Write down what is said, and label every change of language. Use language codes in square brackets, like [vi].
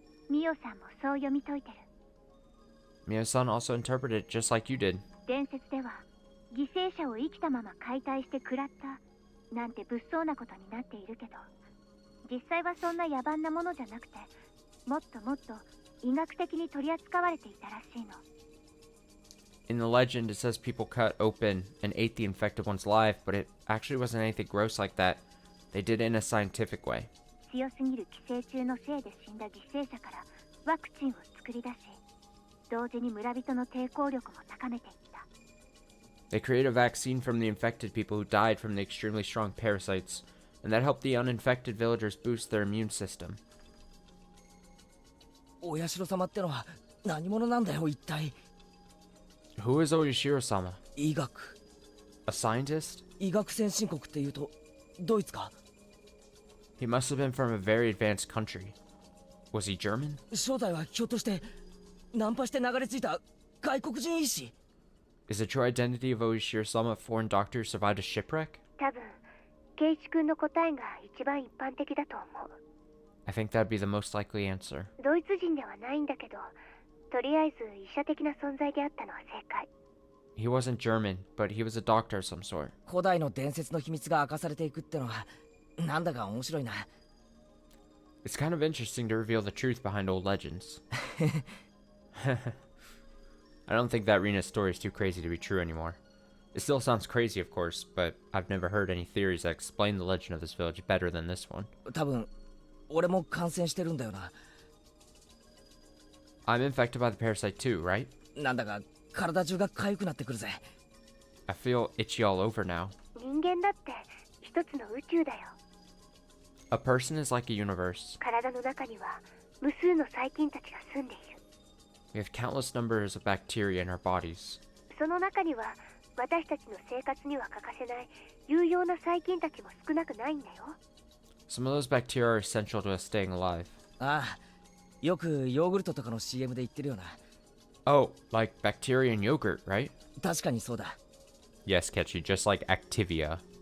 [ja] ミオさんもそう読み解いてる。 [en] Mio-san also interpreted it just like you did. [ja] 伝説では犠牲者を生きたまま解体して食らったなんて物騒なことになっているけど、実際はそんな野蛮なものじゃなくて、もっともっと医学的に取り扱われていたらしいの。 [en] In the legend, it says people cut open and ate the infected one's life, but it actually wasn't anything gross like that. They did it in a scientific way. [ja] 強すぎる寄生虫のせいで死んだ犠牲者からワクチンを作り出し、同時に村人の抵抗力も高めていった。 [en] They created a vaccine from the infected people who died from the extremely strong parasites, and that helped the uninfected villagers boost their immune system. [ja] お社様ってのは何者なんだよ一体。 [en] Who is Oishiro-sama? [ja] 医学。 [en] A scientist? [ja] 医学先進国っていうとドイツか。 [en] He must have been from a very advanced country. Was he German? [ja] 正体はひょっとしてナンパして流れ着いた外国人医師。 [en] Is the true identity of Oishiro-sama a foreign doctor who survived a shipwreck? [ja] 多分圭一君の答えが一番一般的だと思う。 [en] I think that'd be the most likely answer. [ja] ドイツ人ではないんだけど、とりあえず医者的な存在であったのは正解。 [en] He wasn't German, but he was a doctor of some sort. [ja] 古代の伝説の秘密が明かされていくってのはなんだか面白いな。 [en] It's kind of interesting to reveal the truth behind old legends. I don't think that Rina's story is too crazy to be true anymore. It still sounds crazy, of course, but I've never heard any theories that explain the legend of this village better than this one. [ja] 多分俺も感染してるんだよな。 [en] I'm infected by the parasite too, right? [ja] なんだか体中が痒くなってくるぜ。 [en] I feel itchy all over now. [ja] 人間だって一つの宇宙だよ。 [en] A person is like a universe. [ja] 体の中には無数の細菌たちが住んでいる。 [en] We have countless numbers of bacteria in our bodies. [ja] その中には私たちの生活には欠かせない有用な細菌たちも少なくないんだよ。 [en] Some of those bacteria are essential to us staying alive. [ja] ああ、よくヨーグルトとかの CM で言ってるよな。 [en] Oh, like bacteria in yogurt, right? [ja] 確かにそうだ。 [en] Yes, Ketchy, just like Activia.